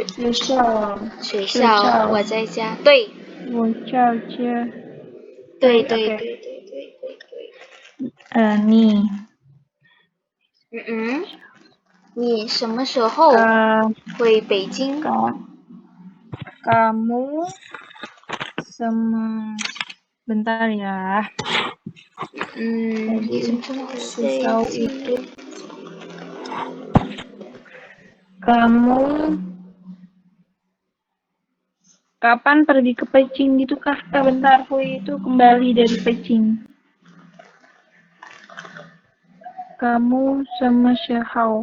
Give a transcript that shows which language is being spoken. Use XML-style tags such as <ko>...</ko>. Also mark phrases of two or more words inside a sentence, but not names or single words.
<zh>学校，我在家。对，我在家。对。你你什么时候回北京？</zh> <id>kamu bentar ya.</id> <zh>你什么时候回</zh> <id>susah</id> <zh>北京？</zh> <id>itu kamu kapan pergi ke Beijing gitu kah? Bentar, Hui itu kembali dari Beijing. Kamu sama Xiao.</id>